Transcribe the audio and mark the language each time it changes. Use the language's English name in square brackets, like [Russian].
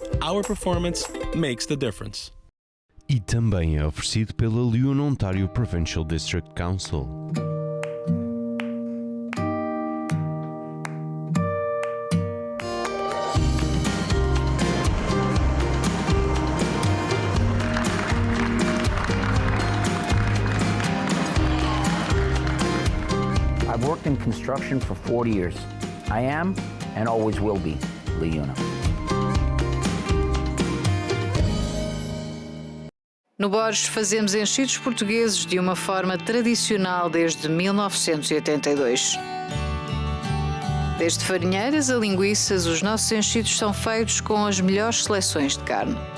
[English] Our performance makes the difference. [Portuguese] E também é oferecido pela Lyon Ontario Provincial District Council. [English] I've worked in construction for 40 years. I am and always will be LiUNA. [Portuguese] No Borges fazemos enchidos portugueses de uma forma tradicional desde 1982. Desde farinheiras a linguiças, os nossos enchidos são feitos com as melhores seleções de carne.